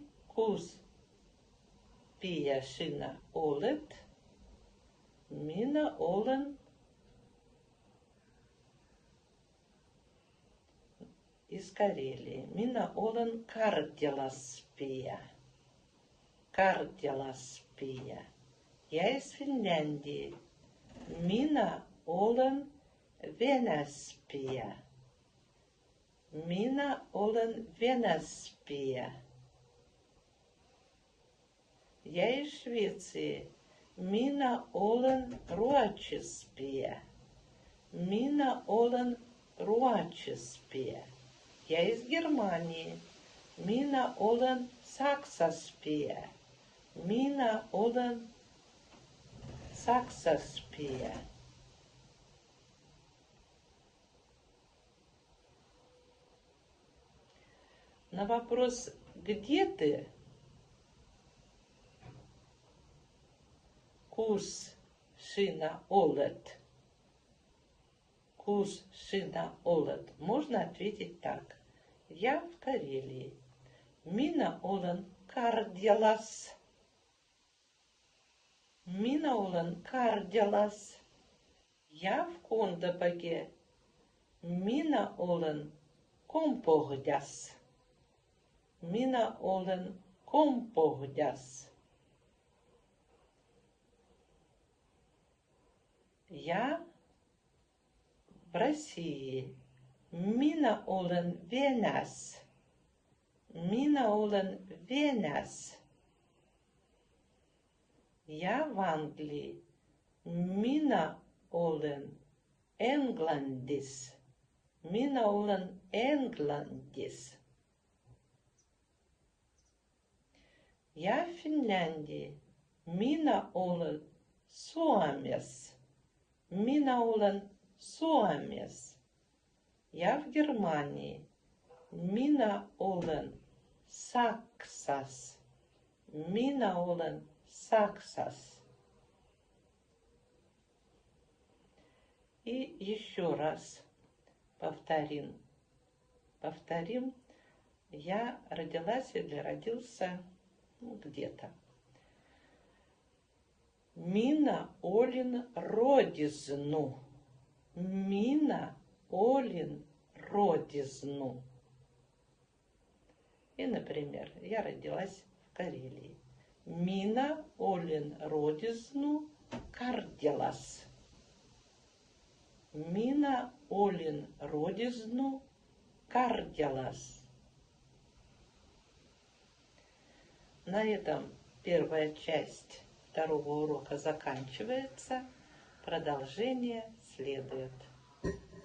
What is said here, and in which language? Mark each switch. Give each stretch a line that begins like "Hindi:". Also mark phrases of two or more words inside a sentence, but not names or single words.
Livvi: Кус пия шина олет, мина олен
Russian: из Карелии.
Livvi: Мина олен Карделаспия. Карделаспия.
Russian: Я из Финляндии.
Livvi: Мина олен Венаспия. Мина олен Венаспия.
Russian: Я из Швеции.
Livvi: Мина олен Руачеспия. Мина олен Руачеспия.
Russian: Я из Германии.
Livvi: Мина олен Саксаспия. Мина олен Саксаспия.
Russian: На вопрос «Где ты?»
Livvi: Кус шина олет. Кус шина олет.
Russian: Можно ответить так. Я в Карелии.
Livvi: Мина олен Карделас. Мина олен Карделас.
Russian: Я в Кондопаге.
Livvi: Мина олен Компогдяс. Мина олен Компогдяс.
Russian: Я в России.
Livvi: Мина олен Венас. Мина олен Венас.
Russian: Я в Англии.
Livvi: Мина олен Энгландис. Мина олен Энгландис.
Russian: Я в Финляндии.
Livvi: Мина олен Суамес. Мина олен Суамес.
Russian: Я в Германии.
Livvi: Мина олен Саксас. Мина олен Саксас.
Russian: И еще раз повторим. Я родилась или родился где-то.
Livvi: Мина олин родизну. Мина олин родизну.
Russian: И, например, я родилась в Карелии.
Livvi: Мина олин родизну Карделас. Мина олин родизну Карделас.
Russian: На этом первая часть второго урока заканчивается. Продолжение следует.